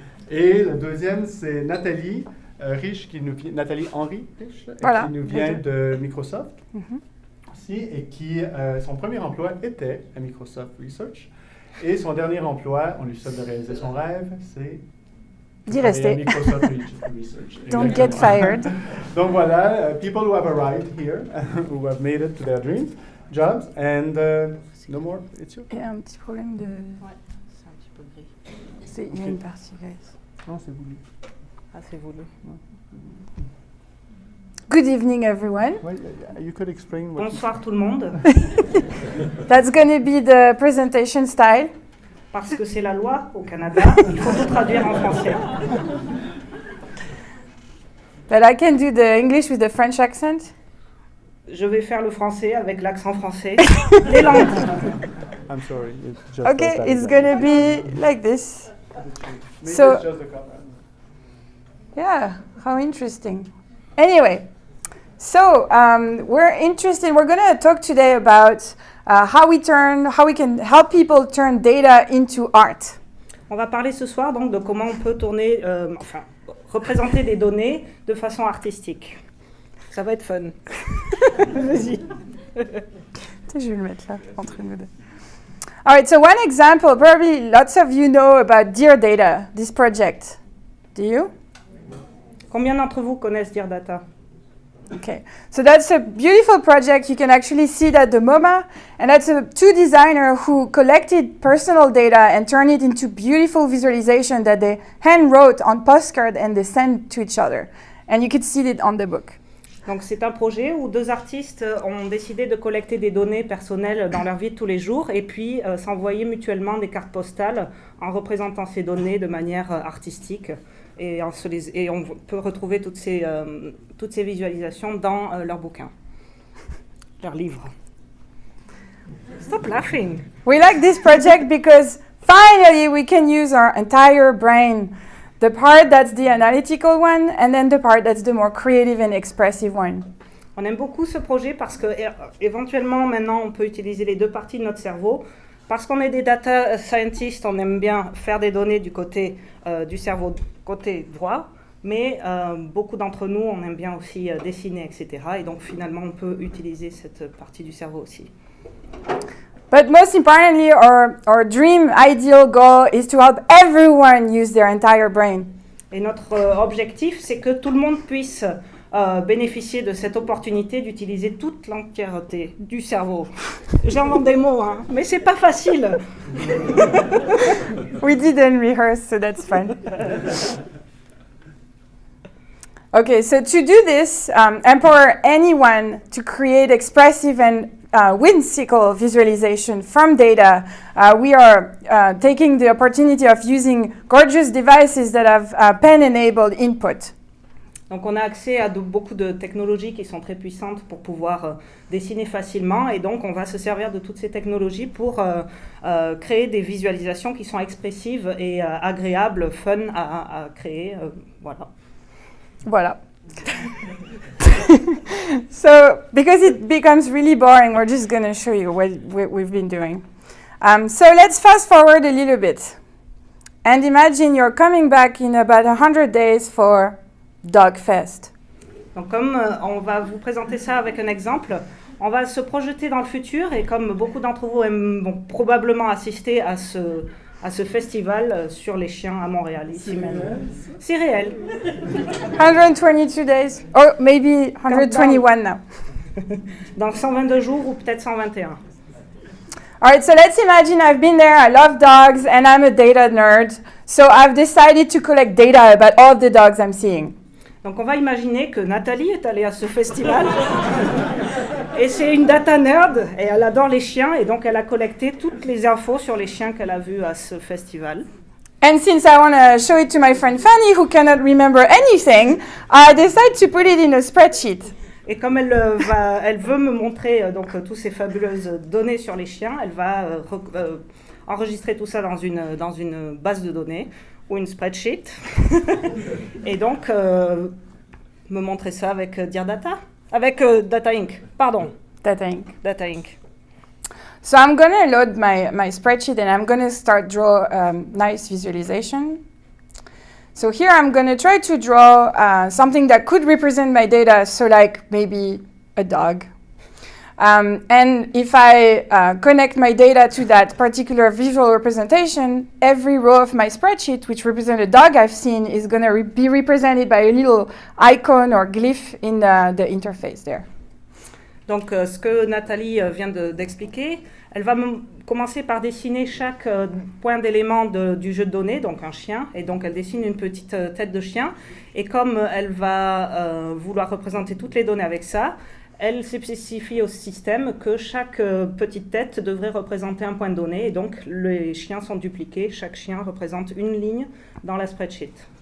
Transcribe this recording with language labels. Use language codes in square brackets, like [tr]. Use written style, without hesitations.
[fr] Et le deuxième, c'est Nathalie Riche, Nathalie Henry Riche, qui nous vient de Microsoft aussi, et qui, son premier emploi était à Microsoft Research. Et son dernier emploi, on lui souhaite de réaliser son rêve, c'est d'y rester. Microsoft Research. [en] Don't get fired. [fr] Donc voilà, [en] people who have arrived here, who have made it to their dreams, jobs, and no more, it's you. [fr] Il y a un petit problème de... Ouais, c'est un petit peu gris. Il y a une partie, [en] guys. [fr] Non, c'est voulu. Ah, c'est voulu. [en] Good evening, everyone. Well, you could explain what [fr] Bonsoir tout le monde. [en] That's going to be the presentation style. [fr] Parce que c'est la loi au Canada, il faut tout traduire en français. [en] But I can do the English with the French accent. [fr] Je vais faire le français avec l'accent français. Les langues. [en] I'm sorry. It's just Okay, it's going to be like this. Maybe So- it's just the cover. Yeah, how interesting. Anyway, so we're going to talk today about how we can help people turn data into art. [fr] On va parler ce soir donc de comment on peut tourner, représenter des données de façon artistique. Ça va être fun. Vas-y. Je vais le mettre là, entre nous deux. [en] All right, so one example, probably lots of you know about Dear Data, this project. Do you? [fr] Combien d'entre vous connaissent Dear Data? [en] Okay, so that's a beautiful project. You can actually see it at the MoMA, and that's two designers who collected personal data and turned it into beautiful visualization that they hand wrote on postcard and they sent to each other. And you could see it on the book. [fr] Donc c'est un projet où deux artistes ont décidé de collecter des données personnelles dans leur vie de tous les jours et puis s'envoyer mutuellement des cartes postales en représentant ces données de manière artistique. Et on peut retrouver toutes ces visualisations dans leur bouquin, leur livre. [en] Stop laughing. We like this project because finally we can use our entire brain. The part that's the analytical one, and then the part that's the more creative and expressive one. [fr] On aime beaucoup ce projet parce que éventuellement maintenant on peut utiliser les deux parties de notre cerveau. Parce qu'on est des data scientists, on aime bien faire des données du côté du cerveau côté droit, mais beaucoup d'entre nous, on aime bien aussi dessiner, etc. Et donc finalement, on peut utiliser cette partie du cerveau aussi. [en] But most importantly, our dream ideal goal is to help everyone use their entire brain. [fr] Et notre objectif, c'est que tout le monde puisse bénéficier de cette opportunité d'utiliser toute l'entièreté du cerveau. J'invente des mots, hein, mais c'est pas facile. [en] We didn't rehearse, so that's fun. Okay, so to do this, empower anyone to create expressive and whimsical visualization from data. We are taking the opportunity of using gorgeous devices that have pen-enabled input. [fr] Donc on a accès à beaucoup de technologies qui sont très puissantes pour pouvoir dessiner facilement et donc on va se servir de toutes ces technologies pour créer des visualisations qui sont expressives et agréables, fun à créer. Voilà. Voilà. [en] So, because it becomes really boring, we're just going to show you what we've been doing. So let's fast forward a little bit. And imagine you're coming back in about 100 days for Dogfest. [fr] Donc comme on va vous présenter ça avec un exemple, on va se projeter dans le futur et comme beaucoup d'entre vous vont probablement assister à ce festival sur les chiens à Montréal, ici même. C'est réel. [en] 122 days, or maybe 121 now. [fr] Dans 122 jours ou peut-être 121. [en] All right, so let's imagine I've been there, I love dogs, and I'm a data nerd. So I've decided to collect data about all the dogs I'm seeing. [fr] Donc on va imaginer que Nathalie est allée à ce festival et c'est une data nerd et elle adore les chiens et donc elle a collecté toutes les infos sur les chiens qu'elle a vus à ce festival. [en] And since I want to show it to my friend Fanny, who cannot remember anything, I decided to put it in a spreadsheet. [fr] Et comme elle veut me montrer donc toutes ces fabuleuses données sur les chiens, elle va enregistrer tout ça dans une base de données ou une spreadsheet. Et donc me montrer ça avec Dear Data, avec Data Inc. Pardon. Data Inc. Data Inc. [en] So I'm going to load my spreadsheet and I'm going to start draw nice visualization. So here I'm going to try to draw something that could represent my data, so like maybe a dog. And if I connect my data to that particular visual representation, every row of my spreadsheet, which represents a dog I've seen, is going to be represented by a little icon or glyph in the interface there. [fr] Donc, ce que Nathalie vient d'expliquer, elle va commencer par dessiner chaque point d'élément du jeu de données, donc un chien, et donc elle dessine une petite tête de chien, et comme elle va vouloir représenter toutes les données avec ça, elle spécifie au système que chaque petite tête devrait représenter un point de données, et donc les chiens sont dupliqués, chaque chien représente une ligne dans la spreadsheet.